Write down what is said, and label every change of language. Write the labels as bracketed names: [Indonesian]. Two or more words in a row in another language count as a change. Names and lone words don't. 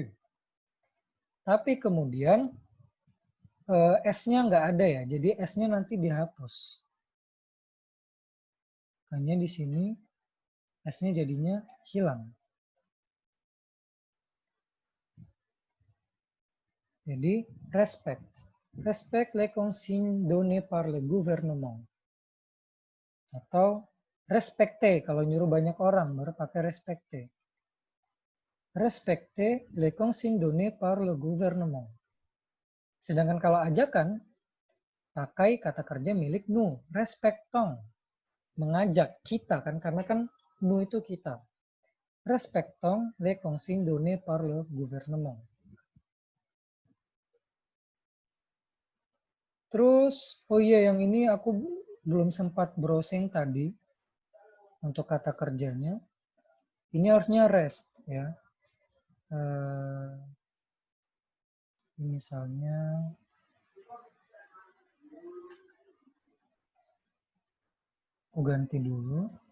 [Indonesian] Tapi kemudian S-nya nggak ada ya, jadi S-nya nanti dihapus. Makanya di sini S-nya jadinya hilang. Jadi respect. [French] Respect les consignes données par le gouvernement. [Indonesian] Atau respecte, kalau nyuruh banyak orang baru pakai respecte. [French] Respecte les consignes données par le gouvernement. [Indonesian] Sedangkan kalau ajakan, pakai kata kerja milik nous, respectons. Mengajak kita kan, karena kan nous itu kita. [French] Respectons les consignes données par le gouvernement. [Indonesian] Terus, oh iya yang ini aku belum sempat browsing tadi untuk kata kerjanya. Ini harusnya rest ya. Misalnya aku ganti dulu.